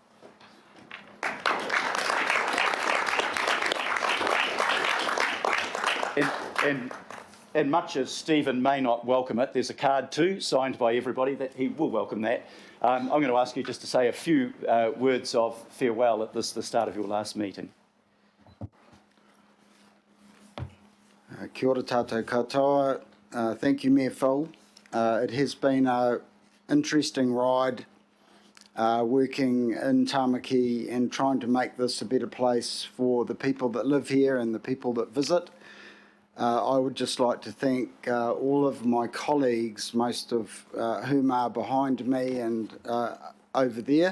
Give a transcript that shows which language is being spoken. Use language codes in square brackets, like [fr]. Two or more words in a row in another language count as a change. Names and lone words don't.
[en] And much as Stephen may not welcome it, there's a card too, signed by everybody, that he will welcome that. I'm going to ask you just to say a few words of farewell at the start of your last meeting. [mi] Kia ora tātou katoa. [en] Thank you, Mayor Phil. It has been an interesting ride working in Tāmaki and trying to make this a better place for the people that live here and the people that visit. I would just like to thank all of my colleagues, most of whom are behind me and over there.